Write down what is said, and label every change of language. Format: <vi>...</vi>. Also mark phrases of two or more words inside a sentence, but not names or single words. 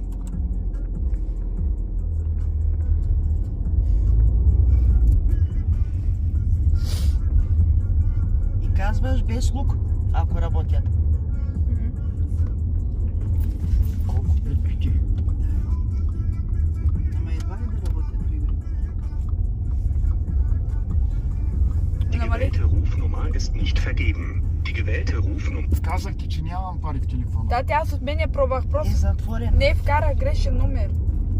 <bg>И казваш без лук, ако работят. Колко предвиди? Ама едва ли да работят при време.</bg> <de>Die gewählte Rufnummer ist nicht vergeben. Die gewählte Rufnummer.</de> <bg>Казах ти, че нямам пари в телефона. да, аз от мен я пробвах. Е Просто затворен. не вкарах грешен номер.</bg>